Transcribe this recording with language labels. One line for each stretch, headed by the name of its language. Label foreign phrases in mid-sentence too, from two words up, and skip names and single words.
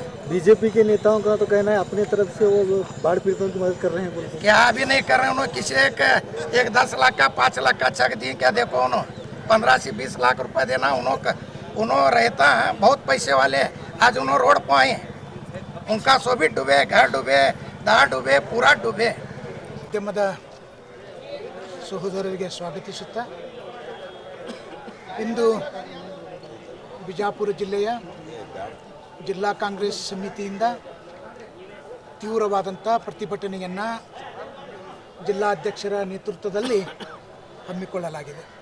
Hindi: बीजेपी के नेताओं का तो कहना है अपनी तरफ से वो बाढ़ पीड़ितों की मदद कर रहे हैं बोल के। क्या भी नहीं कर रहे उन्होंने। किसी एक 10 लाख का 5 लाख का चेक दिए क्या, देखो उन्होंने 15 से 20 लाख रुपए देना उन्होंने रहता है बहुत पैसे वाले। आज उन्होंने रोड पर आए, उनका सोभी डूबे, घर डूबे, दार डूबे, पूरा डूबे।
Kannada: ಮಾಧ್ಯಮದ ಸಹೋದರರಿಗೆ ಸ್ವಾಗತಿಸುತ್ತಾ ಇಂದು ಬಿಜಾಪುರ ಜಿಲ್ಲೆಯ ಜಿಲ್ಲಾ ಕಾಂಗ್ರೆಸ್ ಸಮಿತಿಯಿಂದ ತೀವ್ರವಾದಂಥ ಪ್ರತಿಭಟನೆಯನ್ನು ಜಿಲ್ಲಾಧ್ಯಕ್ಷರ ನೇತೃತ್ವದಲ್ಲಿ ಹಮ್ಮಿಕೊಳ್ಳಲಾಗಿದೆ.